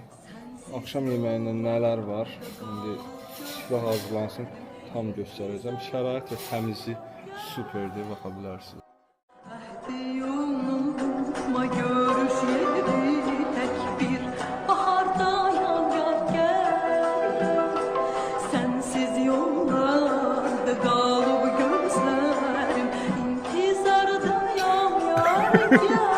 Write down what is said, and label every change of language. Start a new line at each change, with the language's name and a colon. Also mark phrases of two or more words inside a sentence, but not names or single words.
Azerbaijani: Axşam yeməyində nələr var? İndi süfrə hazırlansın, tam göstərəcəm. Şərait və təmizlik superdir, baxa bilərsiniz.
Turkish: Unutma görüşleri tek bir baharda yağar gel. Sensiz yollarda kalıp gözlerim intizarda yağar gel.